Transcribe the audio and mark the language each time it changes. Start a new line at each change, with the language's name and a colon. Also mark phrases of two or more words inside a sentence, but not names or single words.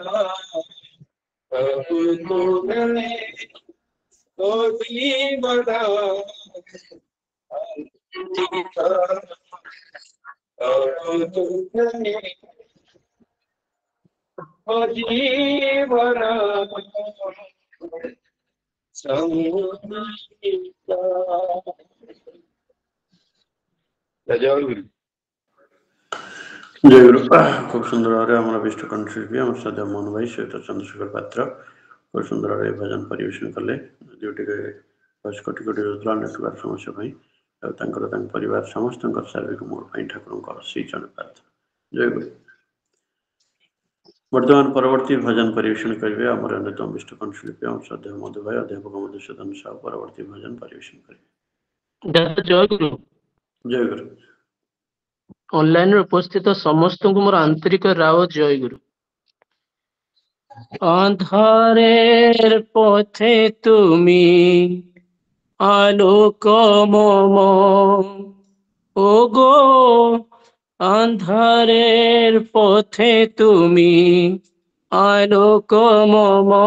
Bangla: প্রভু তুমি ও জীবন জীবন জয়গুরু। জয়গুরু। খুব সুন্দর ভাবে আমার বিষ্ট কণ্ঠশিল্পী আমার শ্রদ্ধেয় মোহন ভাই সহিত চন্দ্রশেখর পাত্র খুব সুন্দর
Odia: ଭାବେ ଭଜନ ପରିବେଷଣ କଲେ, ଯେଉଁଠିକି କୋଟି କୋଟି ହୃଦୟ ନେଉଥିବା ସମସ୍ୟା ପାଇଁ ଆଉ ତାଙ୍କର ତାଙ୍କ ପରିବାର ସମସ୍ତଙ୍କର ଶାରୀରିକ ମଙ୍ଗଳ ପାଇଁ ଠାକୁରଙ୍କ ସେଇ ଜଣେ ପ୍ରାର୍ଥନା। ଜୟଗୁରୁ। ବର୍ତ୍ତମାନ ପରବର୍ତ୍ତୀ ଭଜନ ପରିବେଷଣ କରିବେ ଆମର ଅନ୍ୟତମ ବିଷ୍ଟ କଣ୍ଠଶିଳ୍ପୀ ଆମ ଶ୍ରଦ୍ଧେୟ ମଧୁ ଭାଇ ଅଧ୍ୟାପକ ମଧୁସୂଦନ ସାହୁ ପରବର୍ତ୍ତୀ ଭଜନ ପରିବେଷଣ କରିବେ। ଦାଦା ଜୟଗୁରୁ। ଜୟଗୁରୁ। ଅନଲାଇନରେ ଉପସ୍ଥିତ ସମସ୍ତଙ୍କୁ ମୋର ଆନ୍ତରିକ ରାଓ ଜୟଗୁରୁ।
Bangla: অন্ধারের পথে তুমি আলোক মম, ওগো অন্ধারের পথে তুমি আলোক মম,